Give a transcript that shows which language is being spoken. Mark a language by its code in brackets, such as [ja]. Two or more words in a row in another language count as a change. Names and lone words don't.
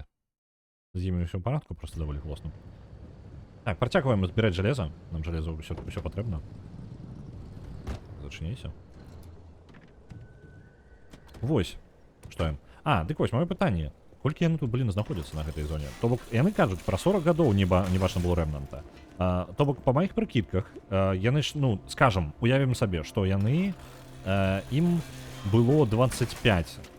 [uk] З ними все в порядку, просто доволі голосно. Так, [be] працягваем збираць железо. [uk] Нам железо все потрібно. [be] Зачиняйся. Вось. Што я? А, дык вось, маё пытанне. Колькі яны тут, блин, знаходзяцца на гэтай зоне? То бок, яны кажуць, пра 40 гадоў не бачна было рэмнанта. То бок, па маіх прыкідках, яны ж, ну, скажам, уявім сабе, што яны, ім было 25.